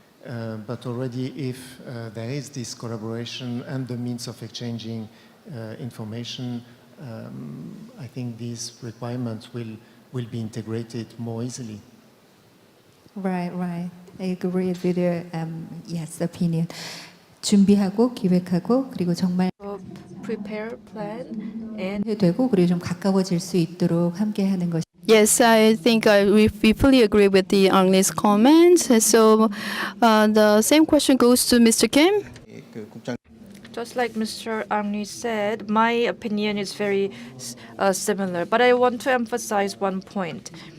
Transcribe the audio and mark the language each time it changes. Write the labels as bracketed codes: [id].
[en] But already if there is this collaboration and the means of exchanging information, I think these requirements will be integrated more easily. Right. I agree with your opinion. [ko] 준비하고 기획하고 그리고 정말 [en] Prepare, plan, and [ko] 되고 그리고 좀 가까워질 수 있도록 함께하는 것이. [en] Yes, I think we fully agree with the Ang Lee's comments. So the same question goes to Mr. Kim. just like Mr. Ang Lee said, my opinion is very similar. But I want to emphasize one point.